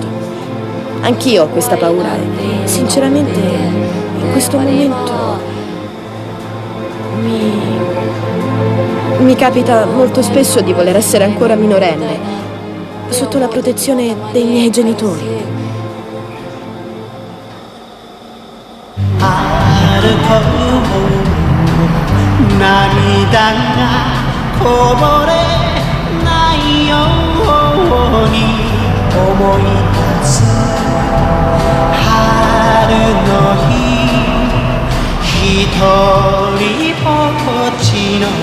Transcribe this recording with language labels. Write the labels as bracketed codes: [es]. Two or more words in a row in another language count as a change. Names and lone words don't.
[it] Anch'io ho questa paura e sinceramente in questo momento mi capita molto spesso di voler essere ancora minorenne, sotto la protezione dei miei genitori. [ja] 涙がこぼれないように思い出す春の日一人ぼっちの